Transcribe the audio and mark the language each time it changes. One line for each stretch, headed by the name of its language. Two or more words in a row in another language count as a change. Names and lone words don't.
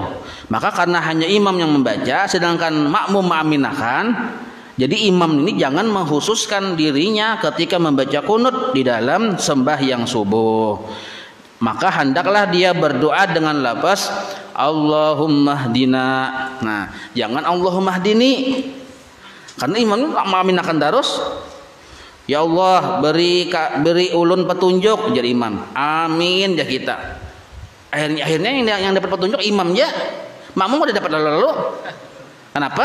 Indonesian: Maka karena hanya imam yang membaca sedangkan makmum mengaminakan, jadi imam ini jangan mengkhususkan dirinya ketika membaca kunut di dalam sembahyang subuh. Maka hendaklah dia berdoa dengan lafaz
Arabic: اللهم اهدنا.
Indonesian: Nah, jangan
Arabic: اللهم اهدني.
Indonesian: Karena imam itu mengaminakan darus.
Banjar: Ya Allah beri ulun petunjuk jadi imam.
Indonesian: Amin ya kita. Akhirnya yang dapat petunjuk imam ya. Makmum udah dapat lalu. Kenapa?